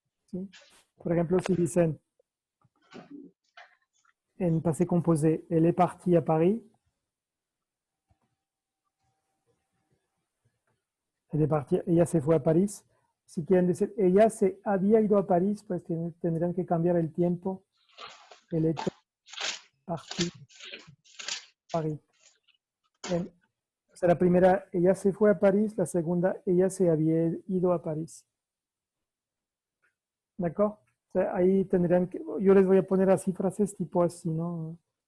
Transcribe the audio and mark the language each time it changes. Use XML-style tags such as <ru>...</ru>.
<es>¿Sí? Por ejemplo, si dicen en passé composé,</es> <fr>elle est partie à Paris, elle est partie,</fr> <es>ella se fue a París. Si quieren decir, ella se había ido a París, pues tendrían que cambiar el tiempo.</es> <fr>Elle était partie a París.</fr> <es>O sea, la primera, ella se fue a París, la segunda, ella se había ido a París. ¿De acuerdo? O sea, ahí tendrían que, yo les voy a poner así frases tipo así, ¿no?</es>